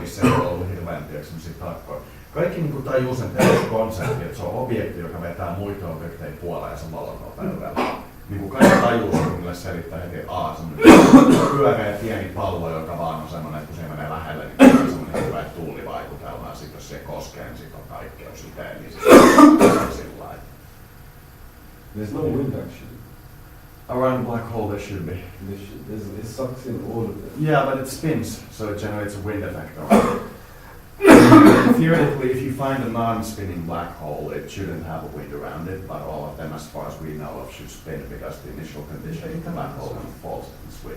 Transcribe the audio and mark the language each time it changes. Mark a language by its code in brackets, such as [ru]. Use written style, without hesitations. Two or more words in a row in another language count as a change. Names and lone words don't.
[fi] Niissä ei ole ollut hirveän semmosia tarkkoja. Kaikki niin tajuu sen peruskonsepti, että se on objekti, joka vetää muita objekteja puoleen ja se valonopeudella. Niin kaikki tajuu sen, kun niille selittää heti, että semmoinen pyöreä pieni pallo, joka vaan on semmoinen, että kun se menee lähelle, niin se on semmoinen hyvä tuulivaikutelma. Ja sit jos se koskee, niin sit on kaikkeus itse, niin se on sillä lailla. [en] There's no wind actually. Around a black hole there should be. It sucks in all of it. Yeah, but it spins, so it generates a wind effect around it. Theoretically, if you find a non-spinning black hole, it shouldn't have a wind around it, but all of them, as far as we know of, should spin because the initial condition in the black hole kind of falls in swing.